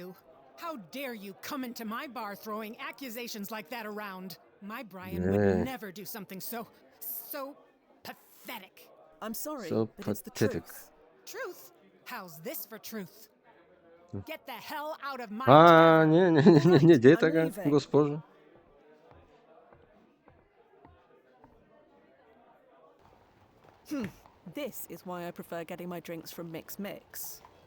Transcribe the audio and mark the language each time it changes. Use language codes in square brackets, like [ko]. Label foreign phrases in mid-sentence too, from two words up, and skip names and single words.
[en] How dare you come into my bar throwing accusations like that around? My Brian would never do something so pathetic. I'm sorry, So but it's the pathetic. truth. Truth? How's this for truth? Get the hell out of my [bg] Не дей така, госпожо. [en] This is why I prefer getting my drinks from Mix.